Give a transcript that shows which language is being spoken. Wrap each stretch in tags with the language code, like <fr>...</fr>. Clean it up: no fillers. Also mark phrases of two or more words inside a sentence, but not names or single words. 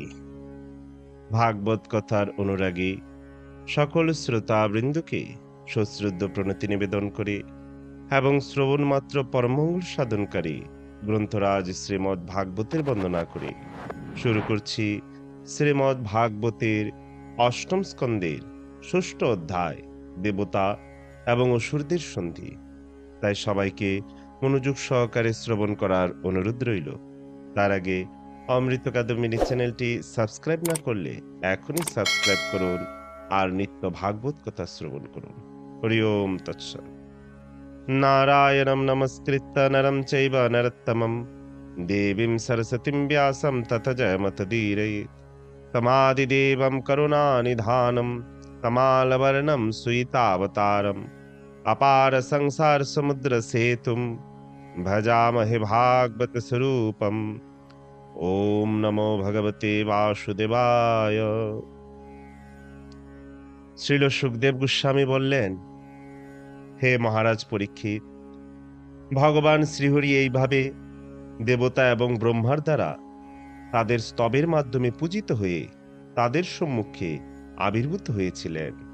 <bn>ভাগবত কথার অনুরাগী সকল শ্রোতাবৃন্দকে সশ্রদ্ধ প্রণতি নিবেদন করে এবং শ্রবণ মাত্র পরমঙ্গল সাধনকারী গ্রন্থরাজ শ্রীমদ্ ভাগবতের বন্দনা করে শুরু করছি শ্রীমদ্ ভাগবতের অষ্টম স্কন্দের ষষ্ঠ অধ্যায় দেবতা এবং অসুরদের সন্ধি। তাই সবাইকে মনোযোগ সহকারে শ্রবণ করার অনুরোধ রইল। তার আগে অমৃত কাদম্বিনী চ্যানেলটি সাবস্ক্রাইব না করলে এখনই সাবস্ক্রাইব করুন আর নিত্য ভাগবত কথা শ্রবণ করুন।</bn> <sa>হরি ওম তৎসৎ। নারায়ণং নমস্কৃত্য নরং চৈব নরোত্তমং দেবীং সরস্বতীং ব্যাসং ততো জয়মুদীরয়েৎ। তমাদিদেবং করুণানিধানং কমলবর্ণং সুয়িতাবতারम् अपार संसार समुद्र सेतुं भजामहे भागवत स्वरूपम। ओम नमो भगवते वासुदेवाय।</sa> <bn>শ্রীল সুখদেব গোস্বামী বললেন, হে মহারাজ পরীক্ষিত, ভগবান শ্রীহরি এইভাবে দেবতা এবং ব্রহ্মার দ্বারা তাদের স্তবের মাধ্যমে পূজিত হয়ে তাদের সম্মুখে আবির্ভূত হয়েছিলেন।</bn>